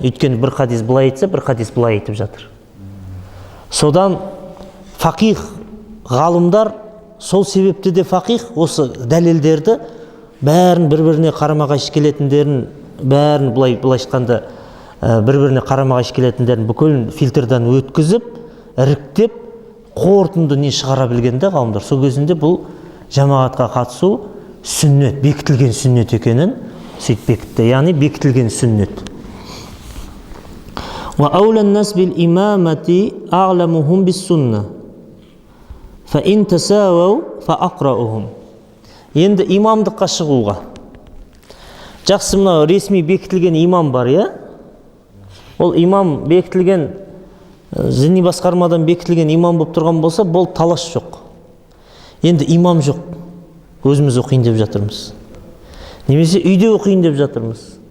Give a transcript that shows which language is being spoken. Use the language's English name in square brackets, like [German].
[Kazakh] Өйткені бір хадис былай айтса, бір хадис былай айтып жатыр. Содан фақих ғалымдар сол себепті де фақих осы дәлелдерді бәрін бір-біріне қарама-қайшы келетіндерін, бәрін былай айтқанда бір-біріне қарама-қайшы келетіндерін бүкіл фильтрдан өткізіп, іріктеп, қорытынды не шығара білген де ғалымдар. Сол кезінде бұл жамағатқа қатысу сүннет, бекітілген сүннет екенін сөйтіп бекітті. Яғни бекітілген сүннет. [Arabic] وأولى الناس بالإمامة أعلمهم بالسنة فإن تساووا فأقرأهم. [Kazakh] Енді имамдыққа шығуға. Жақсы, мына ресми бекітілген имам бар, иә? Ол имам бекітілген, діни басқармадан бекітілген имам болып тұрған болса, бұл талас жоқ. Енді имам жоқ. Өзіміз оқиын деп жатырмыз. Немесе үйде оқиын деп жатырмыз.